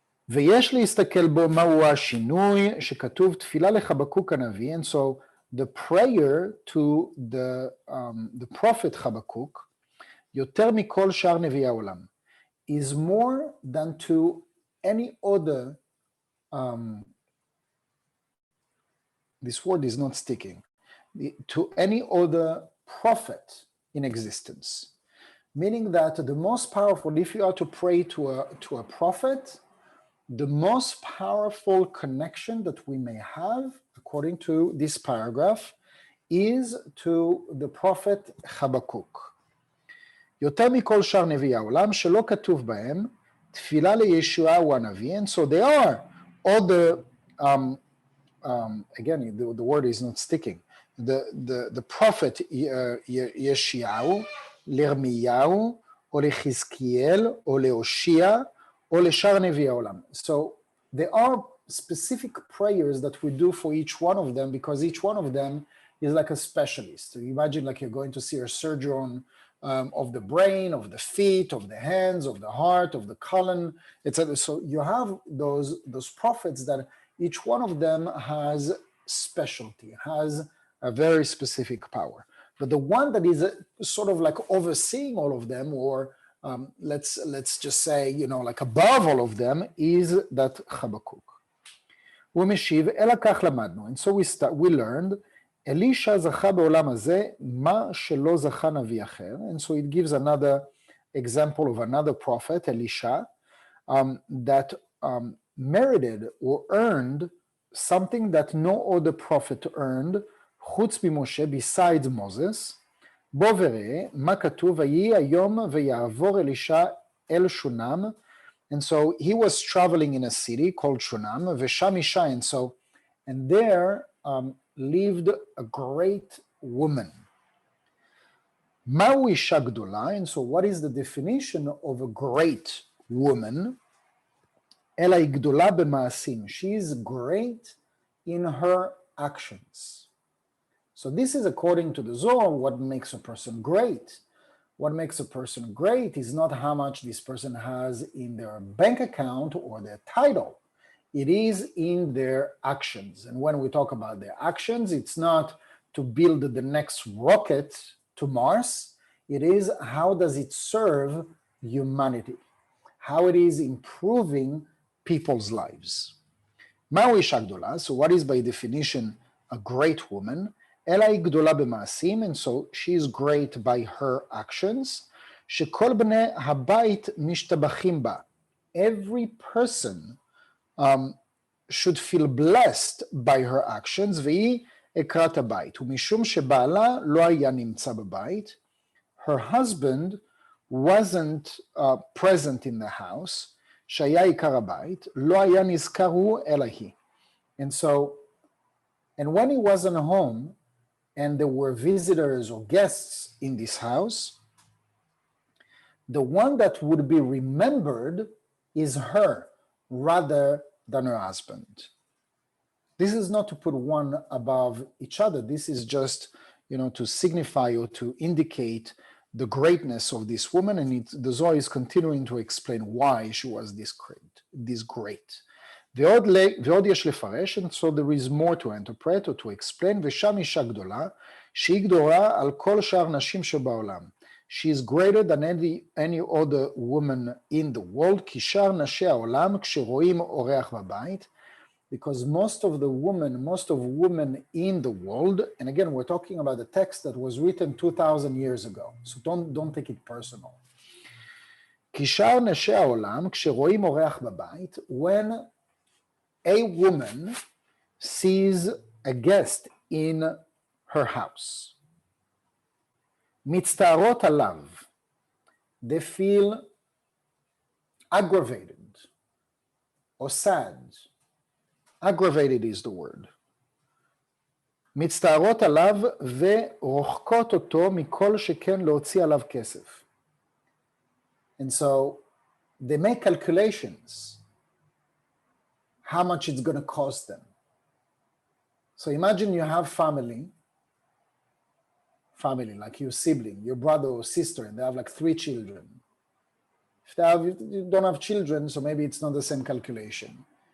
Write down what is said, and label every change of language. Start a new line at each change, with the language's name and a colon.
Hebrew: ויש להסתכל בו מהו השינוי שכתוב תפילה לחבקוק הנביא,
English: and so the prayer to the prophet Habakkuk,
Hebrew: יותר מכל שאר נביאי העולם,
English: is more than to any other, this word is not sticking, to any other prophet in existence. Meaning that the most powerful, if you are to pray to a prophet, the most powerful connection that we may have, according to this paragraph, is to the prophet Habakkuk.
Hebrew: יותר מכל שאר נביאי העולם שלא כתוב בהם תפילה לישועה הוא הנביא,
English: and so there are other, again, the word is not sticking, the prophet
Hebrew: ישעיהו, לירמיהו, או לחזקיאל, או להושע, או לשאר נביאי העולם.
English: So there are specific prayers that we do for each one of them, because each one of them is like a specialist. So imagine like you're going to see a surgeon of the brain, of the feet, of the hands, of the heart, of the colon, etc. So you have those prophets that each one of them has specialty, has a very specific power. But the one that is sort of like overseeing all of them, or let's just say, like above all of them, is that Habakkuk.
Hebrew: ומשיב, אלא כך למדנו.
English: And so we learned,
Hebrew: אלישע זכה בעולם הזה, מה שלא זכה נביא אחר.
English: And so it gives another example of another prophet, Elisha, that merited or earned something that no other prophet earned,
Hebrew: חוץ ממשה,
English: besides Moses.
Hebrew: בוא וראה, מה כתוב, ויהי היום ויעבור אלישע אל שונם.
English: And so he was traveling in a city called Shunam,
Hebrew: ושם אישה,
English: and there lived a great woman.
Hebrew: מהו אישה גדולה?
English: And so what is the definition of a great woman?
Hebrew: אלא היא גדולה במעשים.
English: She is great in her actions. So this is according to the Zohar, what makes a person great. What makes a person great is not how much this person has in their bank account or their title. It is in their actions. And when we talk about their actions, it's not to build the next rocket to Mars. It is how does it serve humanity, how it is improving people's lives.
Hebrew: מהו אישה גדולה?
English: So what is by definition a great woman?
Hebrew: אלא היא גדולה במעשים,
English: and so she is great by her actions,
Hebrew: שכל בני הבית משתבחים בה.
English: Every person should feel blessed by her actions,
Hebrew: והיא עקרת הבית. ומשום שבעלה לא היה נמצא בבית,
English: her husband wasn't present in the house,
Hebrew: שהיה עיקר הבית, לא היה נזכר הוא אלא היא.
English: And when he wasn't home, and there were visitors or guests in this house, the one that would be remembered is her rather than her husband. This is not to put one above each other. This is just, to signify or to indicate the greatness of this woman, and the Zohar is continuing to explain why she was this great.
Hebrew: ועוד יש לפרש,
English: and so there is more to interpret or to explain,
Hebrew: ושם אישה גדולה, שהיא גדולה על כל שאר נשים שבעולם.
English: She is greater than any other woman in the world,
Hebrew: כי שאר נשי העולם, כשרואים אורח בבית,
English: because most of women in the world, and again, we're talking about a text that was written 2,000 years ago, so don't take it personal.
Hebrew: כי שאר נשי העולם, כשרואים אורח בבית,
English: when a woman sees a guest in her house,
Hebrew: מצטערות עליו,
English: they feel aggravated or sad. Aggravated is the word.
Hebrew: מצטערות עליו ורוחקות אותו מכל שכן להוציא עליו כסף.
English: And so they make calculations. how much it's going to cost them. So imagine you have family, like your sibling, your brother or sister, and they have like 3 children. If you don't have children, so maybe it's not the same calculation.